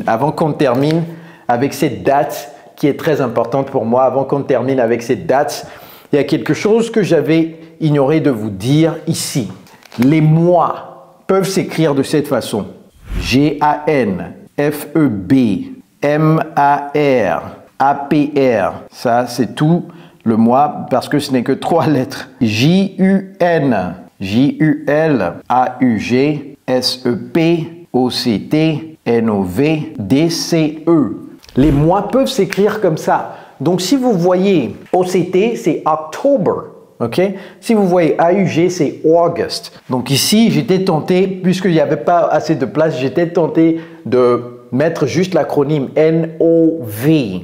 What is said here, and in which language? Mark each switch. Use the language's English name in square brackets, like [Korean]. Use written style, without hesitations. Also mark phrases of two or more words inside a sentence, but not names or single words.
[French] Avant qu'on termine avec cette date qui est très importante pour moi, avant qu'on termine avec cette date, il y a quelque chose que j'avais ignoré de vous dire ici. Les mois peuvent s'écrire de cette façon. G-A-N, F-E-B, M-A-R, A-P-R. Ça, c'est tout le mois parce que ce n'est que 3 lettres. J-U-N. J-U-L-A-U-G, S-E-P, O-C-T, N-O-V, D-C-E. Les mois peuvent s'écrire comme ça. Donc, si vous voyez OCT, c'est October. OK? Si vous voyez AUG, c'est August. Donc ici, j'étais tenté, puisqu'il n'y avait pas assez de place, j'étais tenté de mettre juste l'acronyme NOV.